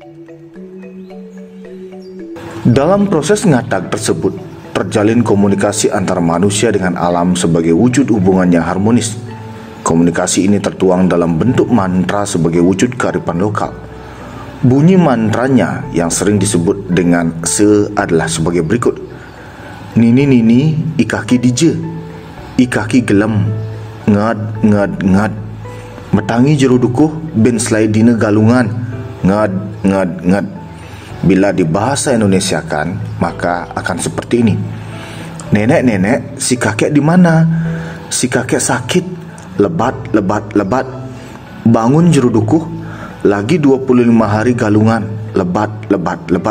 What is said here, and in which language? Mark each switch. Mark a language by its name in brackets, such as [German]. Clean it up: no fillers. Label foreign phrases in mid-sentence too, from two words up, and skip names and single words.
[Indonesian] Dalam proses ngatag tersebut, terjalin komunikasi antara manusia dengan alam sebagai wujud hubungan yang harmonis. Komunikasi ini tertuang dalam bentuk mantra sebagai wujud kearifan lokal. Bunyi mantranya yang sering disebut dengan se adalah sebagai berikut. [Balinese] Nini nini ikaki dije, ikaki gelem, ngad ngad ngad. Metangi jero dukuh ben selai dina galungan, ngad ngad ngad. [Indonesian] Bila dibahasa Indonesiakan, maka akan seperti ini. Nenek-nenek, si kakek di mana? Si kakek sakit, lebat, lebat, lebat. Bangun jero dukuh, lagi 25 hari galungan, lebat, lebat, lebat.